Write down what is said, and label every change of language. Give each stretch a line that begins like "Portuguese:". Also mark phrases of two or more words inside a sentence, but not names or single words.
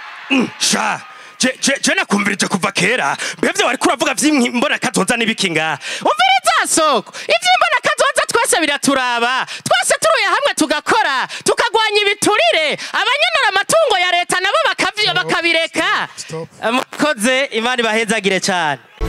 Rundi: Mm, sha, je, je, je nakumvirije kuva kera. Mbevye wariko uravuga vy'imbona kazoza n'ibiki nga? Umviriza soko, ivy'imbona kazoza twese biraturaba. Twese turuye hamwe tugakora, tukagwanya ibiturire. Abanyanura amatungo ya leta nabo bakavy-, Stop, bakabireka.
English: stop, stop.
Rundi: Mukoze, Imana ibahezagire cane.